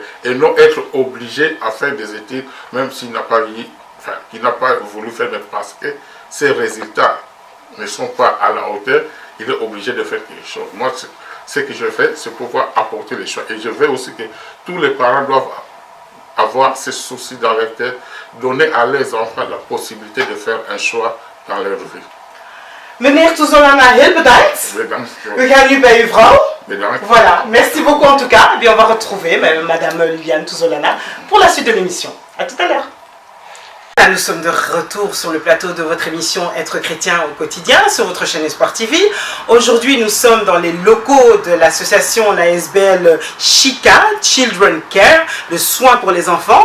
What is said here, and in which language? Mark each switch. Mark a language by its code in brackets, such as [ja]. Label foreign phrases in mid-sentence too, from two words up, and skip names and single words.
[fr] Et non être obligés à faire des études, même s'il n'a pas voulu faire, mais parce que ces résultats ne sont pas à la hauteur, il est obligé de faire quelque chose. Moi, ce que je fais, c'est pouvoir apporter les choix. Et je veux aussi que tous les parents doivent avoir ces soucis dans leur tête, donner à leurs enfants la possibilité de faire un choix dans leur vie. [nl] Meneer Tuzolana, heel bedankt. Bedankt. We gaan nu bij uw vrouw. Bedankt. [fr] Voilà, merci beaucoup en tout cas. Et bien, on va retrouver Madame Liliane Tuzolana pour la suite de l'émission. À tout à l'heure. Nous sommes de retour sur le plateau de votre émission Être chrétien au quotidien sur votre chaîne Espoir TV. Aujourd'hui, nous sommes dans les locaux de l'association, la SBL Chica, Children Care, le soin pour les enfants.